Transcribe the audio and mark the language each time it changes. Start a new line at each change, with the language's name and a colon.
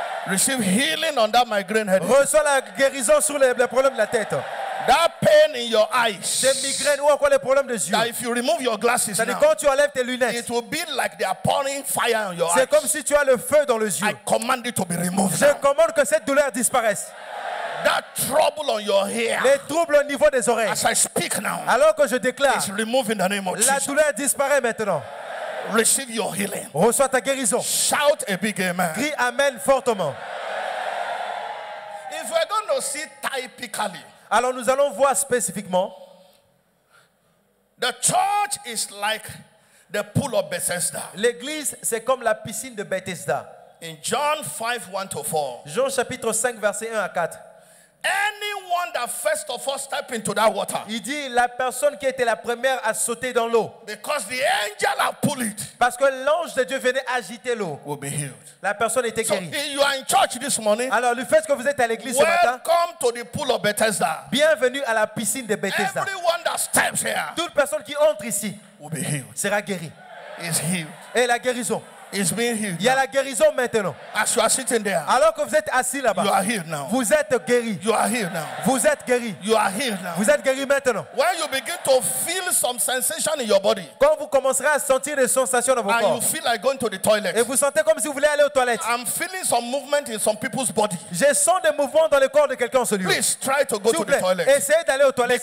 English: Receive healing on that migraine headache.
French: Reçois la guérison sur les problèmes de la tête.
English: That pain in your eyes.
French: Des migraines ou encore les problèmes de yeux.
English: That if you remove your glasses
French: C'est-à-dire
English: now,
French: quand tu enlèves tes lunettes,
English: it will be like they are pouring fire on your eyes.
French: c'est comme si tu as le feu dans les yeux.
English: I command it to be removed.
French: Je commande que cette douleur disparaisse.
English: That trouble on your hair,
French: Les troubles au niveau des oreilles.
English: as I speak now,
French: Alors que je déclare,
English: is removed in the name of
French: la
English: Jesus.
French: douleur disparaît maintenant.
English: Receive your healing.
French: Reçois ta guérison.
English: Shout a big amen.
French: Crie Amen fortement.
English: If we're going to see typically,
French: Alors nous allons voir spécifiquement.
English: the church is like the pool of Bethesda.
French: L'église, c'est comme la piscine de Bethesda.
English: In John 5, 1-4,
French: Jean chapitre 5, verset 1 à 4.
English: anyone that first of all step into that water,
French: Il dit la personne qui était la première à sauter dans l'eau.
English: because the angel have pulled it,
French: Parce que l'ange de Dieu venait agiter l'eau.
English: will be healed.
French: La personne était
English: So
French: guérie.
English: if you are in church this morning,
French: Alors le fait que vous êtes à l'église ce matin,
English: welcome to the pool of Bethesda.
French: bienvenue à la piscine de Bethesda.
English: Everyone that steps here
French: Toute personne qui entre ici
English: will be healed.
French: sera guérie.
English: Is healed.
French: Et la guérison.
English: Is being healed.
French: Il y a la guérison maintenant.
English: As you are sitting there,
French: Alors que vous êtes assis
English: you
French: là-bas,
English: are healed now.
French: vous êtes guéri.
English: You are healed now.
French: Vous êtes guéri.
English: You are healed now.
French: Vous êtes guéri maintenant.
English: When you begin to feel some sensation in your body,
French: Quand vous commencerez à sentir des sensations dans vos
English: and you
French: corps,
English: feel like going to the toilet,
French: et vous sentez comme si vous voulez aller aux toilettes,
English: I'm feeling some movement in some people's body.
French: je sens des mouvements dans le corps de quelqu'un en ce lieu.
English: Please try to go
French: S'il
English: to
French: vous
English: the
French: plaît,
English: toilet.
French: essayez d'aller aux toilettes.